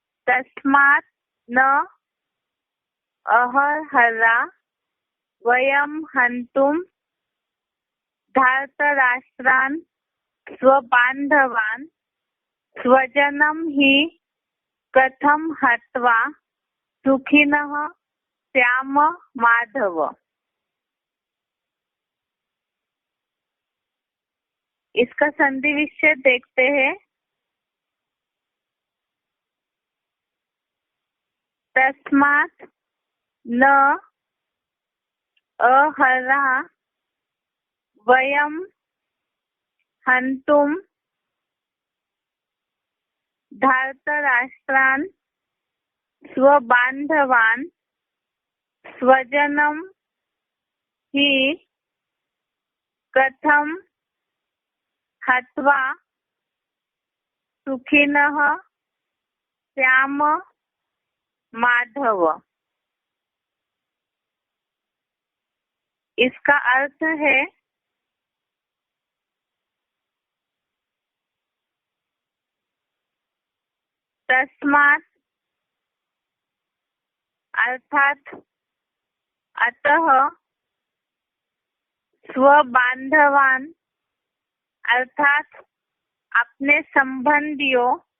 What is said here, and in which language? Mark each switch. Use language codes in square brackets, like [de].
[sa] तस्मात् न अर्हा वयं हन्तुं धार्तराष्ट्रान् स्वबान्धवान् स्वजनं हि कथं हत्वा सुखिनः स्याम माधव। [hi] इसका संधि विच्छेद देखते हैं। [sa] तस्मात् न अर्हा वयं हन्तुं धार्तराष्ट्रान् स्वबान्धवान् स्वजनं हि कथं हत्वा सुखिनः स्याम माधव। [hi] इसका अर्थ है तस्मात् अर्थात अतः स्वबान्धवान अर्थात अपने संबंधियों